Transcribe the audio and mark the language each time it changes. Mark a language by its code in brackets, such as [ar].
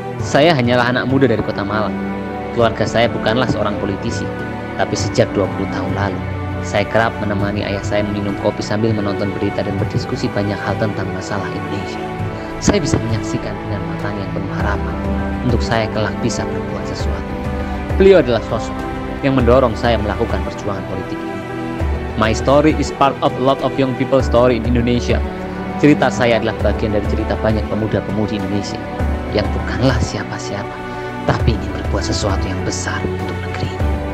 [id] Saya hanyalah anak muda dari kota Malang. Keluarga saya bukanlah seorang politisi, tapi sejak 20 tahun lalu, saya kerap menemani ayah saya meminum kopi sambil menonton berita dan berdiskusi banyak hal tentang masalah Indonesia. Saya bisa menyaksikan dengan matanya yang penuh harapan untuk saya kelak bisa berbuat sesuatu. Beliau adalah sosok yang mendorong saya melakukan perjuangan politik ini. [en] My story is part of a lot of young people's story in Indonesia. [id] Cerita saya adalah bagian dari cerita banyak pemuda-pemudi Indonesia yang bukanlah siapa-siapa, tapi ingin berbuat sesuatu yang besar untuk negerinya.